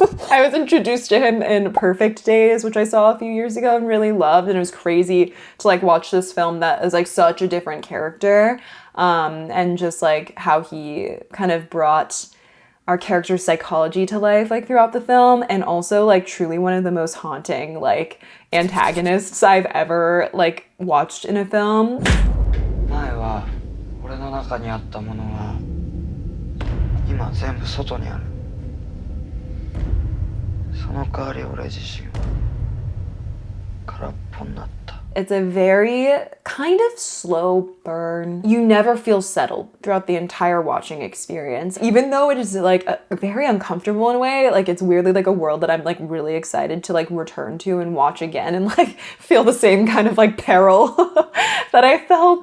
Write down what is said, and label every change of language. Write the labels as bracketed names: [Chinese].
[English] I was introduced to him in Perfect Days, which I saw a few years ago and really loved, and it was crazy to like watch this film that is like such a different character, and just like how he kind of brought our character's psychology to life like throughout the film, and also like truly one of the most haunting like antagonists I've ever like watched in a film. [Japanese] 前は俺の中にあったものは今全部外にある。その代わり俺自身は空っぽになった。 [English] It's a very kind of slow burn. You never feel settled throughout the entire watching experience, even though it is like very uncomfortable in a way. Like it's weirdly like a world that I'm like really excited to like return to and watch again and like feel the same kind of like peril that I felt.